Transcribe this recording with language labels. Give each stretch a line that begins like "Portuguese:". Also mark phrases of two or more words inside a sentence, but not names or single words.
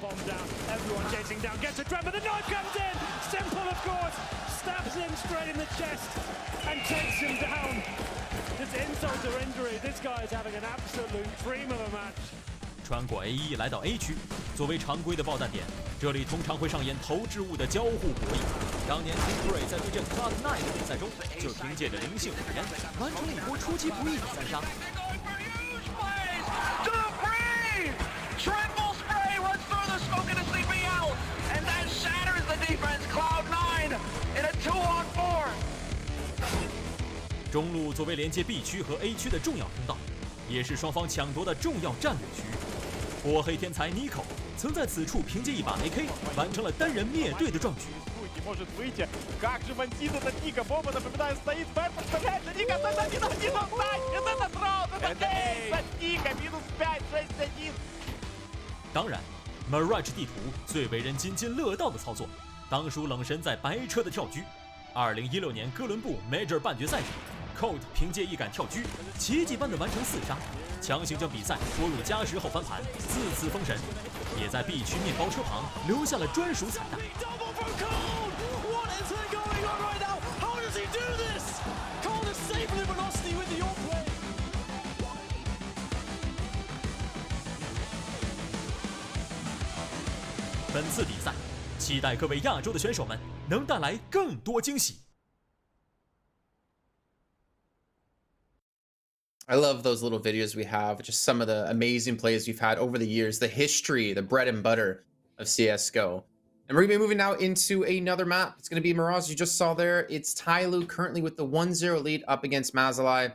Chinese: 穿过 A1 来到 A 区，作为常规的爆弹点，这里通常会上演投掷物的交互博弈。当年 Team 在对阵 Cloud9 的比赛中，就凭借着灵性火焰，完成了一波出其不意的3杀。
English: Triple spray runs through the smoke into CBL, and that shatters the defense. Cloud9 in a 2-on-4.
Chinese: 中路作为连接 B 区和 A 区的重要通道，也是双方抢夺的重要战略区域。火黑天才 Nico 曾在此处凭借一把 AK 完成了单人灭队的壮举。
Russian: может выйти. Как же бандит этот Ника, бомба, напоминаю, стоит, Бэп подставляется, Ника, минус 5, это раунд, это эйс от Ника, минус 5, 6-1.
Chinese: 当然 Mirage 地图最为人津津乐道的操作，当属冷神在白车的跳狙。2016年哥伦布 Major 半决赛中 ，Code 凭借一杆跳狙，奇迹般的完成4杀，强行将比赛拖入加时后翻盘，4次封神，也在 B 区面包车旁留下了专属彩蛋。本次比赛，期待各位亚洲的选手们能带来更多惊喜。
English: I love those little videos we have, just some of the amazing plays we've had over the years, the history, the bread and butter of CSGO. And we're going to be moving now into another map. It's going to be Mirage, you just saw there. It's Tyloo currently with the 1-0 lead up against Mazalai.